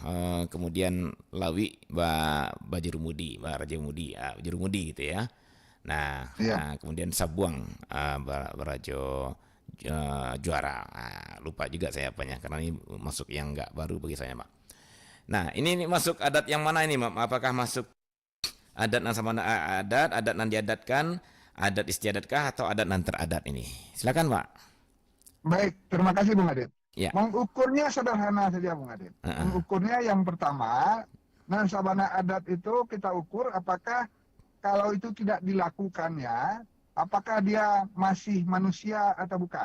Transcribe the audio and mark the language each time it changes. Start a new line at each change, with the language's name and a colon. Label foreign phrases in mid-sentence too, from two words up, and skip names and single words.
Minangkabau: Kemudian Lawi Bajurumudi, Barajomudi, Bajurumudi gitu ya. Nah, kemudian Sabuang Barajo Juara.
Indonesian: Lupa juga saya apanya karena ini masuk yang enggak baru bagi saya, Mak. Nah, ini masuk adat yang mana ini, Mak? Apakah masuk adat nan sama adat nan diadatkan, adat istiadatkah atau adat nan teradat ini? Silakan, Pak. Baik, terima kasih Bung Adit. Ya. Mengukurnya sederhana saja Bung Adit. Mengukurnya yang pertama, nan sabana adat itu kita ukur apakah kalau itu tidak dilakukannya, apakah dia masih manusia atau bukan.